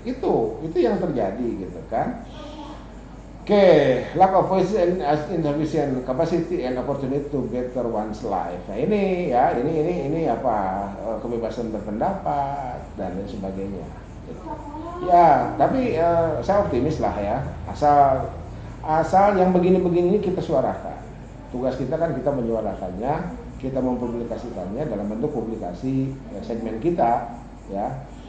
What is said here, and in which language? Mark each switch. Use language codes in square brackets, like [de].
[id] Itu yang terjadi gitu kan. [en] Oke, lack of voice and insufficient capacity and opportunity to better one's life. [id] Nah, ini ya, ini apa, kebebasan berpendapat dan lain sebagainya. Ya, tapi saya optimis lah ya. Asal yang begini-begini kita suarakan. Tugas kita kan kita menyuarakannya, kita mempublikasikannya dalam bentuk publikasi segmen kita, ya.